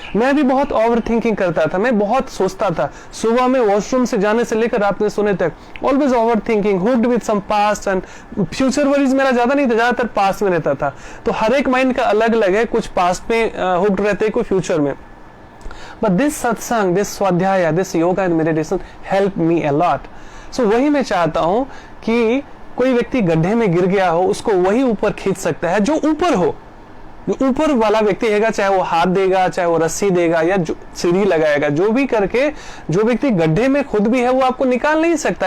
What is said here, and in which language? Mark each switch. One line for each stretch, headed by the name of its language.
Hindi: मैं भी बहुत ओवर थिंकिंग करता था, मैं बहुत सोचता था, सुबह में वॉशरूम से जाने से लेकर रात में सोने तक
English: always over thinking, hooked with some past and future worries
Hindi: मेरा ज्यादा नहीं था, ज्यादातर पास्ट में रहता था। तो हर एक माइंड का अलग अलग है, कुछ पास्ट में हुक्ड रहते, कोई फ्यूचर में।
English: But this satsang, this swadhyaya, this yoga and meditation helped me a lot.
Hindi: So वही मैं चाहता हूं कि कोई व्यक्ति गड्ढे में गिर गया हो, उसको वही ऊपर खींच सकता है जो ऊपर हो, जो ऊपर वाला व्यक्ति है, चाहे वो हाथ देगा, चाहे वो रस्सी देगा या सीढ़ी लगाएगा, जो भी करके जो व्यक्ति गड्ढे में खुद भी है वो आपको निकाल नहीं सकता।